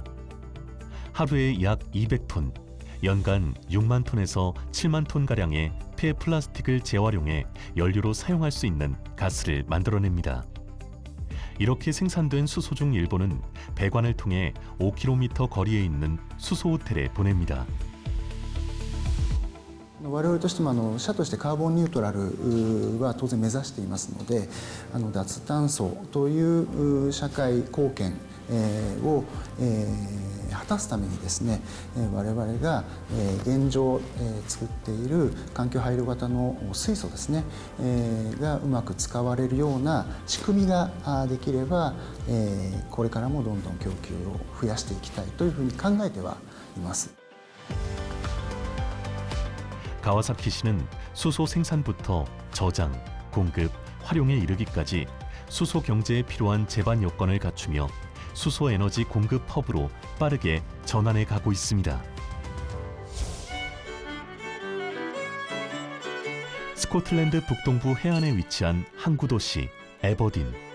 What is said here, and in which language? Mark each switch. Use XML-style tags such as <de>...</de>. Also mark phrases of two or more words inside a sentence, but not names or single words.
<ko>하루에 약 200톤, 연간 6만 톤에서 7만 톤가량의 폐 플라스틱을 재활용해 연료로 사용할 수 있는 가스를 만들어냅니다. 이렇게 생산된 수소 중 일부는 배관을 통해 5km 거리에 있는 수소 호텔에 보냅니다.</ko> <ja>我々としても社としてカーボンニュートラルは当然目指していますので、脱炭素という社会貢献を果たすためにですね、我々が現状作っている環境配慮型の水素ですねがうまく使われるような仕組みができれば、これからもどんどん供給を増やしていきたいというふうに考えてはいます。</ja> <ko>가와사키시는 수소 생산부터 저장, 공급, 활용에 이르기까지 수소 경제에 필요한 제반 요건을 갖추며 수소 에너지 공급 허브로 빠르게 전환해 가고 있습니다. 스코틀랜드 북동부 해안에 위치한 항구 도시 에버딘.</ko>